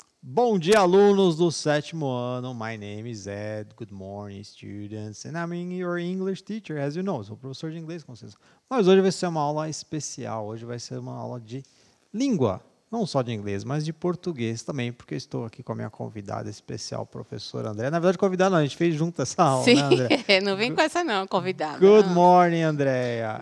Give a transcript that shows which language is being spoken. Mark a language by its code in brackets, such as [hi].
[pt] Bom dia, alunos do sétimo ano. [en] My name is Ed. Good morning, students. And I'm your English teacher, as you know. [pt] Sou professor de inglês, com vocês. Mas hoje vai ser uma aula especial. Hoje vai ser uma aula de língua. Não só de inglês, mas de português também, porque eu estou aqui com a minha convidada especial, professora Andréa. Na verdade, convidada não, a gente fez junto essa aula, Sim, né, Andréa? não vem com essa não, convidada. [en] Good morning, Andréa.